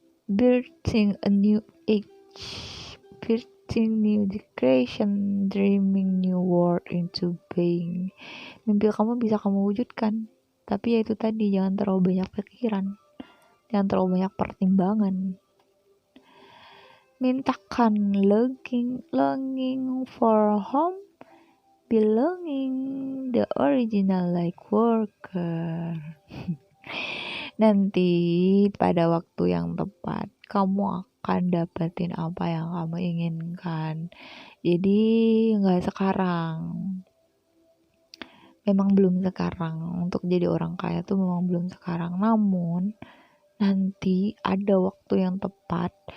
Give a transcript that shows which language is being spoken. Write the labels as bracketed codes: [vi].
[en] Birthing a new age, birthing new creation, dreaming new world into being. [id] Mimpi kamu bisa kamu wujudkan, tapi ya itu tadi, jangan terlalu banyak pikiran, jangan terlalu banyak pertimbangan. Mintakan [en] longing for home, belonging, the original like worker. [id] Nanti pada waktu yang tepat kamu akan dapetin apa yang kamu inginkan. Jadi gak sekarang, memang belum sekarang. Untuk jadi orang kaya tuh memang belum sekarang, namun nanti ada waktu yang tepat.